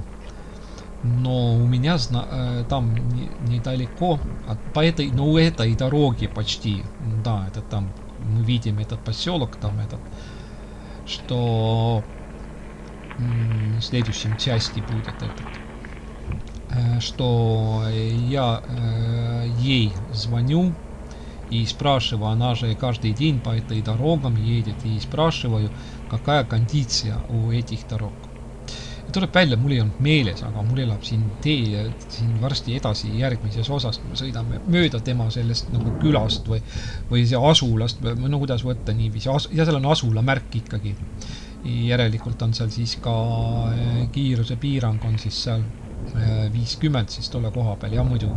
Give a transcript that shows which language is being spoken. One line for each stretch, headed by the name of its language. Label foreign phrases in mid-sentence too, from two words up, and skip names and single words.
Russian: Но у меня там недалеко по этой дороге почти, да, это там мы видим этот поселок, там этот, что в следующем части будет этот, что я ей звоню и спрашиваю, она же каждый день по этой дорогам едет, и спрашиваю, какая кондиция у этих дорог.
Estonian: Ja tuleb välja, mul ei olnud meeles, aga mul elab siin tee siin varsti edasi järgmises osas, kui me sõidame mööda tema sellest nagu külast või see asulast, või no kuidas võtta niiviisi, ja seal on asula märk ikkagi. Järelikult on seal siis ka kiiruse piirang on siis seal 50 siis tolle koha peal, ja muidugi.